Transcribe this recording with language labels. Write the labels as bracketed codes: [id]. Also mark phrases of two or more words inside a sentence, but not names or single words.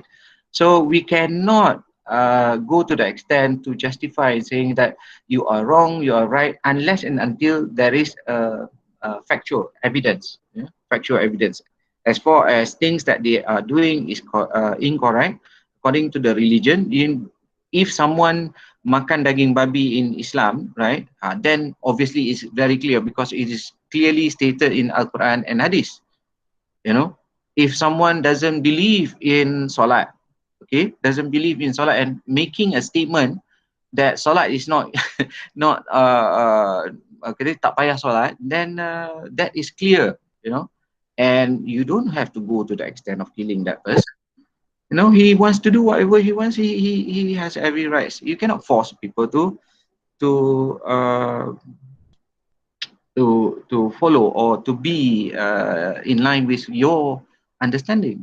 [en] So we cannot go to the extent to justify saying that you are wrong, you are right, unless and until there is factual evidence, yeah? Factual evidence. As far as things that they are doing is incorrect according to the religion. If someone [ms] makan daging babi [en] in Islam, right, then obviously it's very clear because it is clearly stated in Al-Quran and Hadith. You know, if someone doesn't believe in Salat, okay, doesn't believe in Salat and making a statement that Salat is not not okay, [ms] tak payah [en] Salat, then that is clear, you know, and you don't have to go to the extent of killing that person. You know, he wants to do whatever he wants. He has every rights. You cannot force people to uh, to follow or to be in line with your understanding.